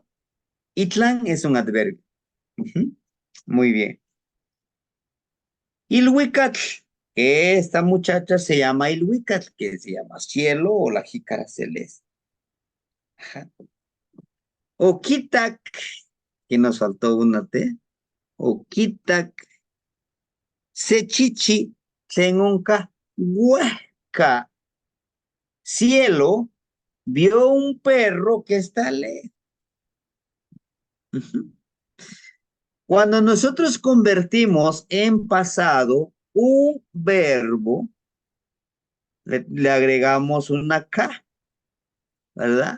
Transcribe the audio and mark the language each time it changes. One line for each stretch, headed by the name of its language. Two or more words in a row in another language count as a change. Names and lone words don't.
Spanish: Itlan es un adverbio. Muy bien. Ilhuicatl, que esta muchacha se llama Ilhuicatl, que se llama cielo o la jícara celeste. Ajá. Oquitac, que nos faltó una T.
Nahuatl languages: Oquitac, sechichi, tlenonca, huesca.
Spanish: Cielo vio un perro que está lejos. Cuando nosotros convertimos en pasado un verbo, le agregamos una K, ¿verdad?